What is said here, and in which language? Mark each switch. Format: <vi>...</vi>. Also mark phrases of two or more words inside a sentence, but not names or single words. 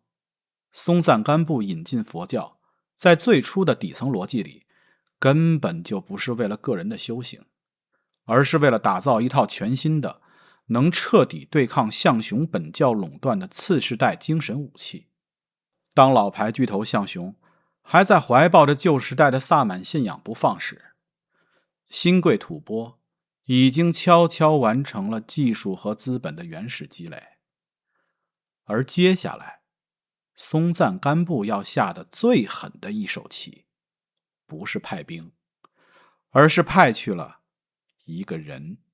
<zh>松赞干布引進佛教，在最初的底層邏輯裡，根本就不是為了個人的修行，而是為了打造一套全新的、能徹底對抗象雄本教壟斷的次世代精神武器。當老牌巨頭象雄還在懷抱着舊時代的薩滿信仰不放時，新貴吐蕃已經悄悄完成了技術和資本的原始積累。而接下來，松赞干布要下的最狠的一手棋，不是派兵，而是派去了一個人。</zh>